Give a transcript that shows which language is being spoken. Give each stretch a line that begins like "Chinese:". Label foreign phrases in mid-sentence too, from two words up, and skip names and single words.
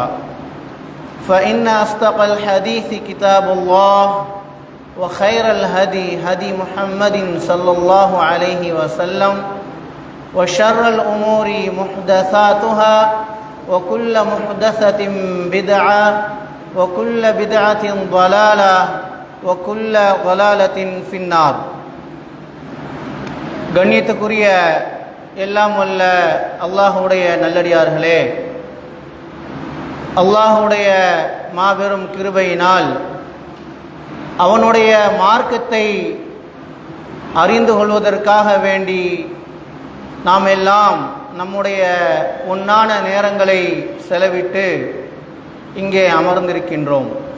Arabic: فإن أصدق الحديث كتاب الله وخير الهدي هدي محمد صلى الله عليه وسلم وشر الأمور محدثاتها وكل محدثة بدعة وكل بدعة ضلالة وكل ضلالة في النار.
Tamil: கண்ணியத்துக்குரிய எல்லாம் வல்ல அல்லாஹ்வுடைய நல்லடியார்களே, அல்லாஹ்வுடைய மாபெரும் கிருபையினால் அவனுடைய மார்க்கத்தை அறிந்து கொள்வதற்காக வேண்டி நாம் எல்லாம் நம்முடைய பொன்னான நேரங்களை செலவிட்டு இங்கே அமர்ந்திருக்கின்றோம்.